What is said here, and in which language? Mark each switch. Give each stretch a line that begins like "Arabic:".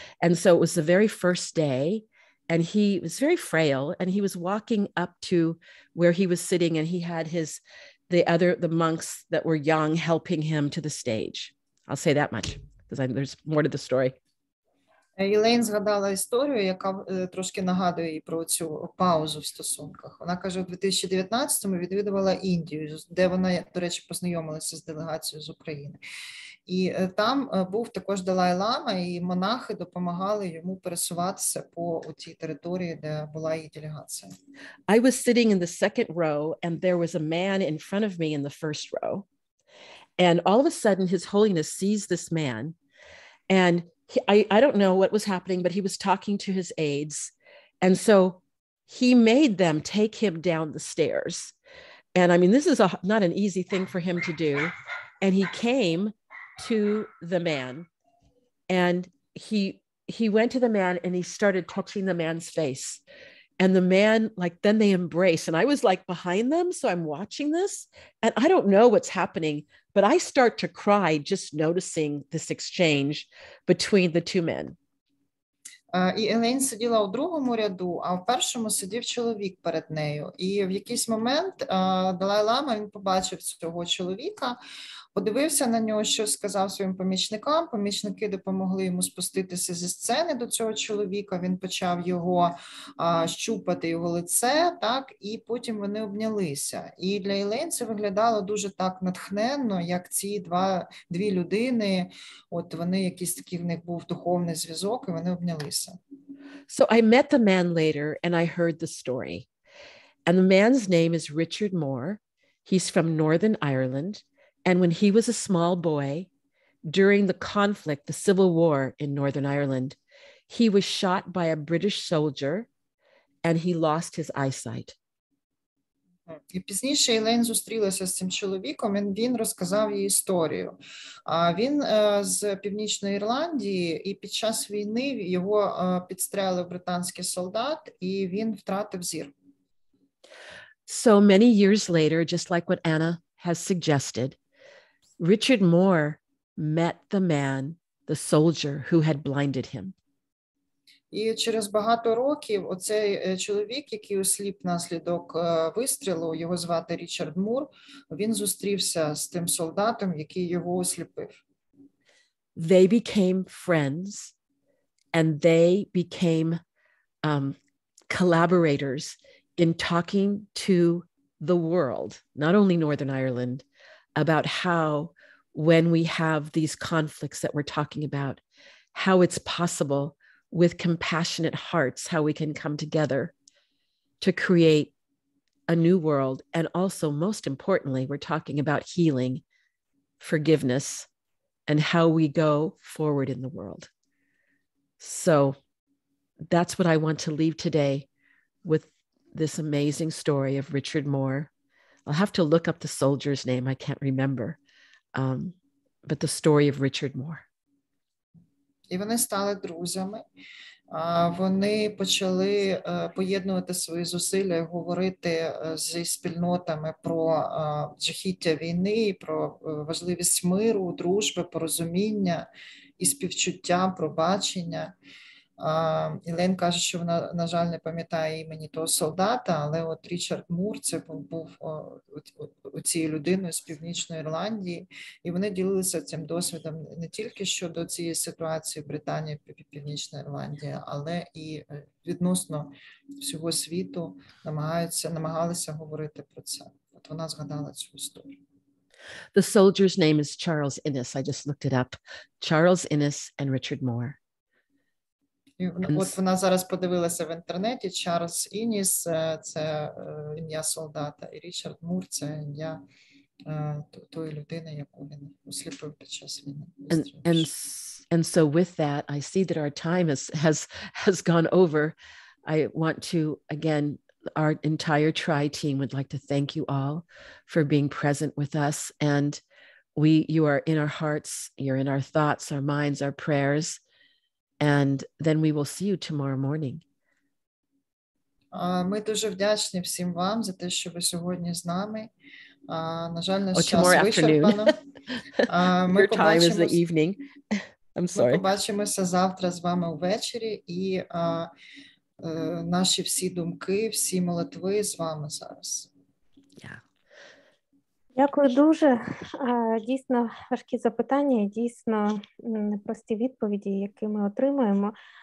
English: And so it was the very first day, and he was very frail, and he was walking up to where he was sitting, and he had the monks that were young helping him to the stage. I'll say that much, because there's more to the story.
Ukrainian: Елейн згадала історію, яка трошки нагадує їй про цю паузу в стосунках. Вона каже, у 2019-му відвідувала Індію, де вона, до речі, познайомилася з делегацією з України. І там був також Далай-лама, і монахи допомагали йому пересуватися по цій території, де була її делегація.
English: I was sitting in the second row, and there was a man in front of me in the first row. And all of a sudden, His Holiness sees this man, and I don't know what was happening, but he was talking to his aides. And so he made them take him down the stairs. And I mean, this is not an easy thing for him to do. And he came to the man, and he went to the man, and he started touching the man's face. And the man, then they embrace. And I was behind them. So I'm watching this, and I don't know what's happening, but I start to cry just noticing this exchange between the two men.
Ukrainian: І Елейн сиділа у другому ряду, а в першому сидів чоловік перед нею. І в якийсь момент Далай-лама, він побачив цього чоловіка, подивився на нього, що сказав своїм помічникам. Помічники допомогли йому спуститися зі сцени до цього чоловіка. Він почав його щупати, його лице, так, і потім вони обнялися. І для Елейн це виглядало дуже так натхненно, як ці дві людини, от вони якийсь такий в них був духовний зв'язок, і вони обнялися.
English: So I met the man later, and I heard the story. And the man's name is Richard Moore. He's from Northern Ireland. And when he was a small boy, during the conflict, the Civil War in Northern Ireland, he was shot by a British soldier, and he lost his eyesight.
Ukrainian: І пізніше Елейн зустрілася з цим чоловіком, і він розказав їй історію. Він з Північної Ірландії, і під час війни його підстрелив британський солдат, і він втратив зір.
English: So many years later, just like what Anna has suggested, Richard Moore met the man, the soldier who had blinded him.
Ukrainian: І через багато років оцей чоловік, який осліп внаслідок вистрілу, його звати Річард Мур, він зустрівся з тим солдатом, який його осліпив.
English: They became friends and they became collaborators in talking to the world, not only Northern Ireland, about how when we have these conflicts that we're talking about, how it's possible with compassionate hearts, how we can come together to create a new world. And also, most importantly, we're talking about healing, forgiveness, and how we go forward in the world. So that's what I want to leave today with, this amazing story of Richard Moore. I'll have to look up the soldier's name. I can't remember. But the story of Richard Moore.
Ukrainian: І вони стали друзями. Вони почали поєднувати свої зусилля і говорити зі спільнотами про жахіття війни, про важливість миру, дружби, порозуміння і співчуття, пробачення. Елейн каже, що вона, на жаль, не пам'ятає імені того солдата, але от Річард Мур, це був цією людиною з Північної Ірландії, і вони ділилися цим досвідом не тільки щодо цієї ситуації в Британії, Північна Ірландія, але і відносно всього світу намагалися говорити про це. От вона згадала цю історію.
English: The soldier's name is Charles Innes. I just looked it up. Charles Innes and Richard Moore.
Ukrainian: І от вона зараз подивилася в інтернеті. Чарльз Інніс – це ім'я солдата, і Річард Мур – це ім'я тої людини, яку він осліпив під час війни.
English: And so with that, I see that our time has gone over. I want to, again, our entire TRI team would like to thank you all for being present with us. And you are in our hearts, you're in our thoughts, our minds, our prayers. And then we will see you tomorrow morning.
Ukrainian: Ми дуже вдячні всім вам за те, що ви сьогодні з нами. На жаль, наш час вичерпано.
English: Your time is the evening. I'm sorry.
Ukrainian: Ми побачимося завтра з вами увечері, і наші всі думки, всі молитви з вами зараз.
English: Yeah.
Ukrainian: Дякую дуже. Дійсно важкі запитання, дійсно непрості відповіді, які ми отримуємо.